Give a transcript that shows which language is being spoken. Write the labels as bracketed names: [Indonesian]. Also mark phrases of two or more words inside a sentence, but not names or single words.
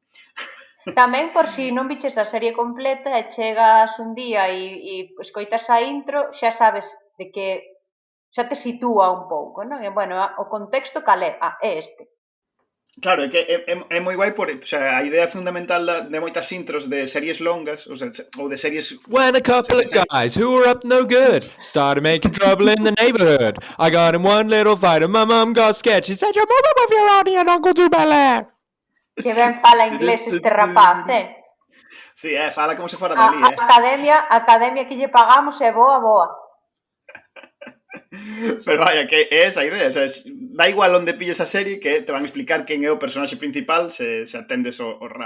[Galician] Tamén, por si non viches a serie completa e chegas un día e escoitas a intro, xa sabes de que xa te sitúa un pouco, non? E, bueno, o contexto cal é? É este. Claro, é que é moi guai por, o sea, a idea fundamental de moitas intros de series longas, ou de series... [English] When a couple of guys who were up no good started making trouble in the neighborhood. I got in one little fight and my mom got scared. She said, "Your mama move your auntie and uncle to Bel-Air." [Galician] Que ben fala inglés este rapaz, Sí, fala como se fora dali, A academia que lle pagamos é boa. Pero vaya, que é esa idea, o sea, da igual onde pilles a serie que te van a explicar quen é o personaxe principal se atendes o rap.